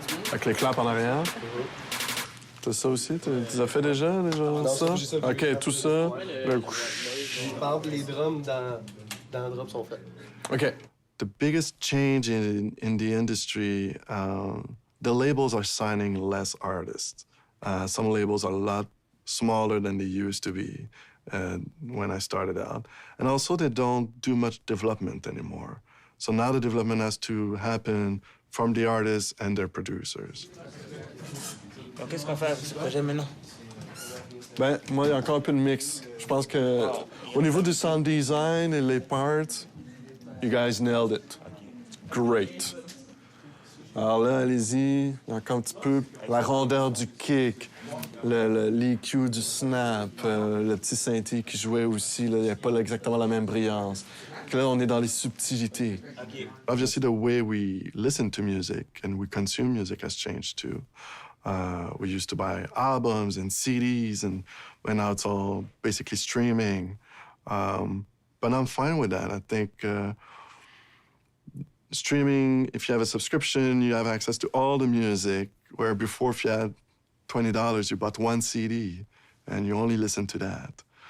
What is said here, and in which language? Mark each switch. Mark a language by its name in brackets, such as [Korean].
[French] Avec les claps en arrière. T'as ça aussi? Tu les as fait déjà ça? OK, tout ça. Par exemple, les drums dans le drum sont faits. OK. [English] The biggest change in the industry, the labels are signing less artists. Some labels are a lot smaller than they used to be when I started out. And also, they don't do much development anymore. So now the development has to happen from the artists and their producers. [French] Qu'est-ce qu'on fait avec ce projet maintenant? Ben, moi, il y a encore un peu de mix. Je pense que au niveau du sound design et les parts, [English] you guys nailed it. Great. [French] Alors là, allez-y, il y a encore un petit peu la rondeur du kick, l'EQ du snap, le petit synthé qui jouait aussi, là, il n'y a pas exactement la même brillance. Là, on est dans les subtilités. [English] Obviously, the way we listen to music and we consume music has changed too. We used to buy albums and CDs, and now it's all basically streaming. But I'm fine with that. I think streaming, if you have a subscription, you have access to all the music, where before, if you had $20, you bought one CD, and you only listen to that.